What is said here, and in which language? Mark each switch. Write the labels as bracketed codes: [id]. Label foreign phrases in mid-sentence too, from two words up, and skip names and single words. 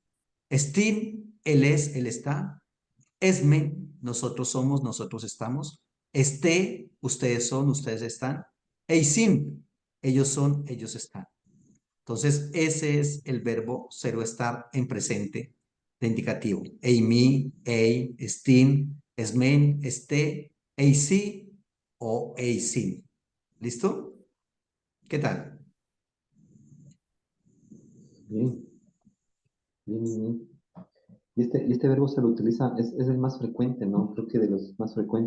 [es] Estin, él es, él está. Esme, nosotros somos, nosotros estamos. Esté, ustedes son, ustedes están. Eisim, ellos son, ellos están. Entonces, ese es el verbo cero estar en presente de indicativo. [el] Εἰμί, εἶ, ἐστίν, ἐσμέν, ἐστέ, εἰσί o eisim. [es] ¿Listo? ¿Qué tal? Bien, bien, bien, bien. Y este verbo se lo utiliza, es el más frecuente, ¿no? Creo que de los más frecuentes